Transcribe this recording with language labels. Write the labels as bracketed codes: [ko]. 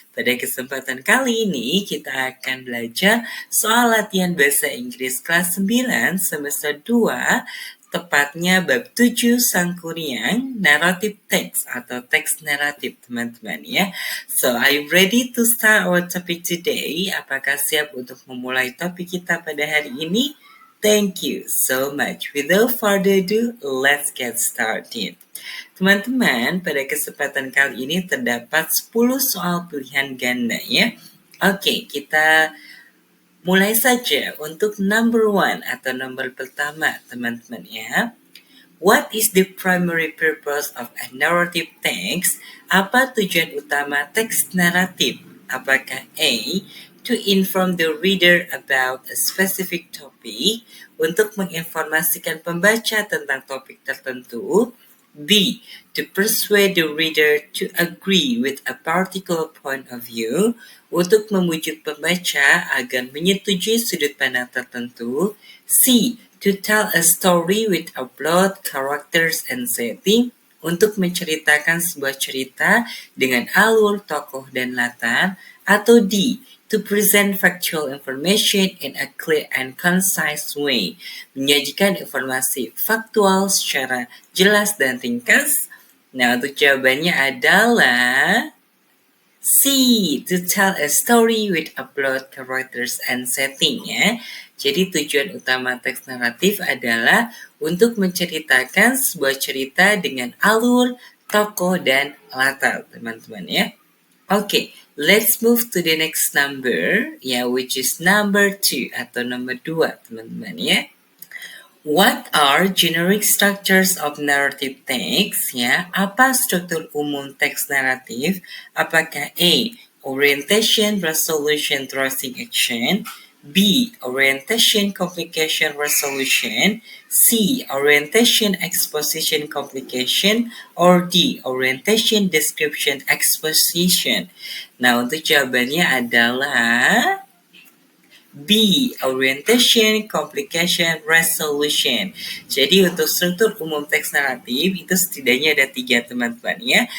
[id] Pada kesempatan kali ini kita akan belajar soal latihan bahasa Inggris kelas 9 semester 2, tepatnya bab 7 Sangkuriang Narrative Text atau teks naratif teman-teman ya. [en] So, are you ready to start our topic today? [id] Apakah siap untuk memulai topik kita pada hari ini? [en] Thank you so much. Without further ado, let's get started. [id] Teman-teman, pada kesempatan kali ini terdapat 10 soal pilihan ganda ya. Oke, kita mulai saja untuk [en] number 1 [id] atau nomor pertama teman-teman ya. [en] What is the primary purpose of a narrative text? [id] Apa tujuan utama teks naratif? Apakah A. [en] To inform the reader about a specific topic, [id] untuk menginformasikan pembaca tentang topik tertentu. [en] B. To persuade the reader to agree with a particular point of view, [id] untuk memujuk pembaca agar menyetujui sudut pandang tertentu. [en] C. To tell a story with a plot, characters, and setting, [id] untuk menceritakan sebuah cerita dengan alur, tokoh, dan latar. Atau D. [en] To present factual information in a clear and concise way, [id] menyajikan informasi faktual secara jelas dan ringkas. Nah, untuk jawabannya adalah C. [en] To tell a story with a plot, characters, and setting ya. [id] Jadi tujuan utama teks naratif adalah untuk menceritakan sebuah cerita dengan alur, tokoh, dan latar teman-teman ya. [en] Okay, let's move to the next number, which is number 2 [id] atau nomor 2, teman-teman ya. [en] What are generic structures of narrative text? [id] Ya, apa struktur umum teks naratif? Apakah A. [en] Orientation, resolution, tracing action. B. Orientation, complication, resolution. C. Orientation, exposition, complication. Or D. Orientation, description, exposition. [id] Nah, untuk jawabannya adalah B. [en] Orientation, complication, resolution. [id] Jadi untuk struktur umum teks naratif itu setidaknya ada 3 teman-teman ya.